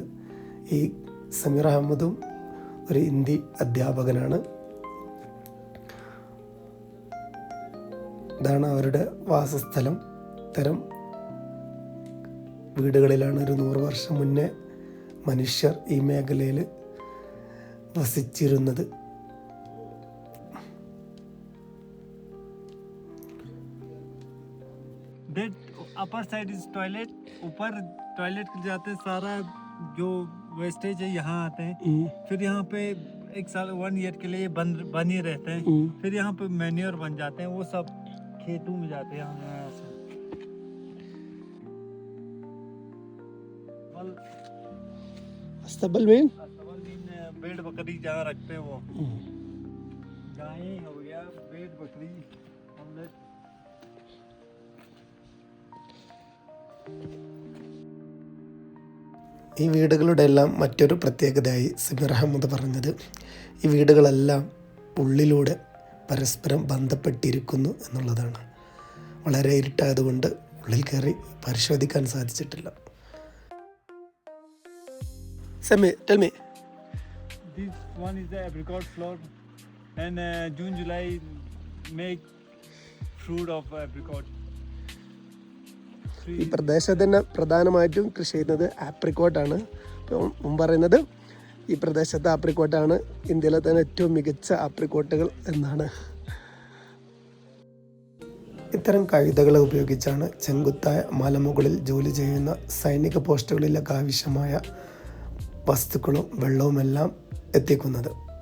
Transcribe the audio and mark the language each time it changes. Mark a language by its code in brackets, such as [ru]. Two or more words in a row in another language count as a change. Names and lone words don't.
[ml] ഈ സമീർ അഹമ്മദും ഒരു ഹിന്ദി അധ്യാപകനാണ്. ഇതാണ് അവരുടെ വാസസ്ഥലം. ഇത്തരം വീടുകളിലാണ് ഒരു 100 വർഷം മുന്നേ മനുഷ്യർ ഈ മേഖലയിൽ വസിച്ചിരുന്നത്. [en] upper side is toilet, [hi] ऊपर टॉयलेट जाते सारा जो वेस्टेज है यहाँ आते हैं. फिर यहाँ पे 1 ईयर के लिए बन ही रहते हैं. फिर यहाँ पे मैन्योर बन जाते हैं, वो सब खेतों में जाते हैं. यहाँ से अस्तबल में भेड़ बकरी जहाँ रखते हैं वो गाय हो गया, भेड़ बकरी हमने. [ml] ഈ വീടുകളുടെ എല്ലാം മറ്റൊരു പ്രത്യേകതയായി സമീർ അഹമ്മദ് പറഞ്ഞത് ഈ വീടുകളെല്ലാം ഉള്ളിലൂടെ പരസ്പരം ബന്ധപ്പെട്ടിരിക്കുന്നു എന്നുള്ളതാണ്. വളരെ ഇരുട്ടായതുകൊണ്ട് ഉള്ളിൽ കയറി പരിശോധിക്കാൻ സാധിച്ചിട്ടില്ല. സമീർ, [en] tell me. This one is the apricot flower and June July make fruit of apricot. [ml] ഈ പ്രദേശത്തിന് പ്രധാനമായിട്ടും കൃഷി ചെയ്യുന്നത് ആപ്രിക്കോട്ടാണ്. മുമ്പ് പറയുന്നത് ഈ പ്രദേശത്തെ ആപ്രിക്കോട്ടാണ് ഇന്ത്യയിലെ തന്നെ ഏറ്റവും മികച്ച ആപ്രിക്കോട്ടുകൾ എന്നാണ്. ഇത്തരം കഴുതകളെ ഉപയോഗിച്ചാണ് ചെങ്കുത്തായ മലമുകളിൽ ജോലി ചെയ്യുന്ന സൈനിക പോസ്റ്റുകളിലൊക്കെ ആവശ്യമായ വസ്തുക്കളും വെള്ളവുമെല്ലാം എത്തിക്കുന്നത്.